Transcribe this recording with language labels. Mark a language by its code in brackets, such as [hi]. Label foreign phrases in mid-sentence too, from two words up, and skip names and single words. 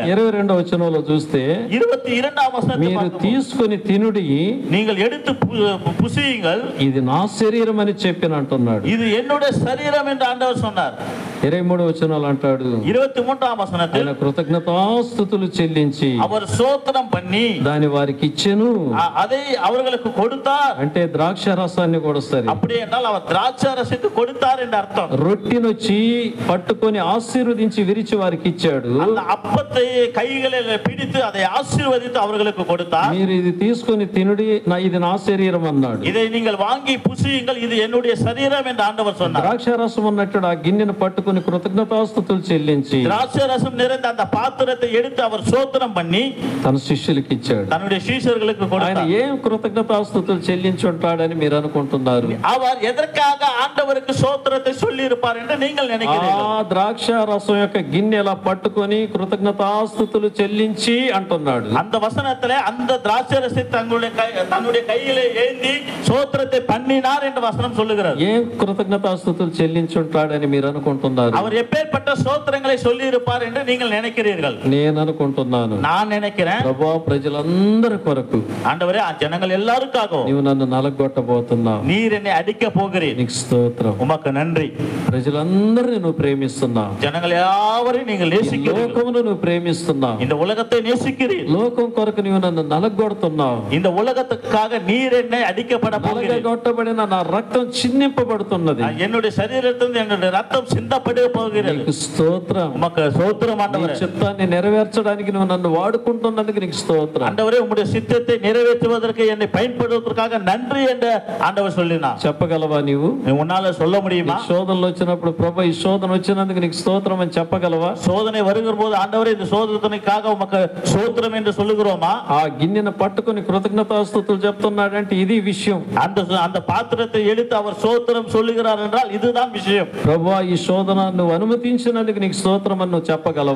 [te] 22వ వచనంలో చూస్తే [ta] 22ஆம் வசனத்தை [te] మీరు [ta] பார்க்கும்போது, [te] తీసుకొని తినుడి, [ta] நீங்கள் எடுத்து புசியுங்கள், [te] ఇది నా శరీరం అని చెప్పిన అంటున్నాడు. [ta] இது என்னுடைய சரீரம் என்று ஆண்டவர் சொன்னார். [te] 23వ వచనాలు అంటాడు, [ta] 23ஆம் வசனத்தில் [te] ఆయన కృతజ్ఞతాస్తుతులు చెల్లించి [ta] அவர் சோத்திரம் பண்ணி [te] దాని వారికి ఇచ్చెను. [ta] அதை அவர்களுக்கு கொடுத்தார். [te] అంటే ద్రాక్ష రసాన్ని కూడా సరే, [ta] அப்படி என்றால் அவர் திராட்சை ரசத்தை கொடுத்தார் என்று அர்த்தம். [te] రొట్టినొచ్చి పట్టుకొని ఆశీర్వదించి విరిచి వారికి ఇచ్చాడు. [ta] அந்த அப்பத்தை கைகளில் பிடித்து அதை ஆசீர்வதித்து அவர்களுக்கு கொடுத்தார். [te] మీరు ఇది తీసుకొని తినుడి, ఇది నా శరీరం అన్నాడు. [ta] இதை நீங்கள் வாங்கி புசியுங்கள், இது என்னுடைய சரீரம் என்று ஆண்டவர் சொன்னார். [te] ద్రాక్ష రసం ఉన్నట్టు ఆ గిన్నెను పట్టుకొని కృతజ్ఞతాస్తుతులు చెల్లించి [ta] திராட்சை ரசம் நிறைந்த அந்த பாத்திரத்தை எடுத்து அவர் சோத்திரம் பண்ணி [te] తన శిష్యులకు ఇచ్చాడు. [ta] தன்னுடைய சீஷர்களுக்கு [te] ఆయన [ta] கொடுத்தார். [te] ఏం కృతజ్ఞతాస్తుతులు చెల్లించి ఉంటాడని మీరు అనుకుంటున్నారు? [ta] அவர் எதற்காக ஆண்டவருக்கு சோத்திரத்தை சொல்லி இருப்பார் என்று நீங்கள் ఆ நினைக்கிறீர்கள்? [te] ద్రాక్ష రసం యొక్క గిన్నె ఎలా పట్టుకొని కృతజ్ఞతాస్తుతులు చెల్లించి అంటున్నాడు. [ta] அந்த வசனத்திலே அந்த திராட்சை ரசத்தை தன்னுடைய கையிலே ஏந்தி சோத்திரத்தை பண்ணினார் என்று வசனம் சொல்லுகிறது. [te] ఏం కృతజ్ఞతాస్తుతులు చెల్లించి ఉంటాడని మీరు అనుకుంటున్నారు? [ta] அவர் எப்பேற்பட்ட சோத்திரங்களை சொல்லி இருப்பார் என்று நீங்கள் நினைக்கிறீர்கள்? [te] నేను అనుకుంటున్నాను, [ta] நான் நினைக்கிறேன், [te] ప్రభువా ప్రజలందరి కొరకు [ta] ஆண்டவரே ஜனங்கள் எல்லாருக்காகவும் [te] నీవు నన్ను నలగొట్టబోతున్నావు. [ta] நீர் என்னை அடிக்க போகிறீர், [te] నీకు స్తోత్రం. [ta] உமக்கு நன்றி. [te] ప్రజలందరినీ నువ్వు ప్రేమిస్తున్నావు. [ta] ஜனங்கள் யாவரையும் நீங்கள் நேசிக்கிறீர்கள், [te] లోకమును నువ్వు ప్రేమిస్తున్నావు. [ta] இந்த உலகத்தை நேசிக்கிறீர், [te] లోకం కొరకు నీవు నన్ను నలగొడుతున్నావు. [ta] இந்த உலகத்துக்காக நீர் என்னை அடிக்கப்பட போகிறீர், [te] నలగొట్టబడిన నా రక్తం చిందింపబడుతున్నది. [ta] என்னுடைய சரீரத்திலிருந்து என்னுடைய ரத்தம் சிந்தப்பட போகிறது. [te] నీకు స్తోత్రం. [ta] உமக்கு சோத்திரம் [te] నీ [ta] ஆண்டவரே. [te] చిత్తాన్ని నెరవేర్చడానికి నువ్వు నన్ను వాడుకుంటున్నందుకు నీకు స్తోత్రం. [ta] ஆண்டவரே, உம்முடைய சித்தத்தை நிறைவேற்றுவதற்கு என்னை பயன்படுத்துவதற்காக நன்றி என்று ஆண்டவர் சொல்லினார். [te] చెప్పగలవా? నీవు [ta] உன்னால சொல்ல முடியுமா? [te] శోధనలు వచ్చినప్పుడు ప్రభు ఈ శోధన వచ్చినందుకు నీకు స్తోత్రం అని చెప్పగలవా? [ta] சோதனை வருகிற போது ஆண்டவரே இந்த சோதனைக்காக உமக்கு சோத்திரம் என்று சொல்லுகிறோமா? [te] ఆ గిన్నెను పట్టుకొని కృతజ్ఞతాస్తుతులు చెప్తున్నాడంటే ఇది విషయం. [ta] அந்த பாத்திரத்தை எடுத்து அவர் சோத்திரம் சொல்லுகிறார் என்றால் இதுதான் விஷயம். [te] ప్రభువా ఈ శోధన నువ్వు అనుమతించినందుకు నీకు స్తోత్రం అని నువ్వు చెప్పగలవా?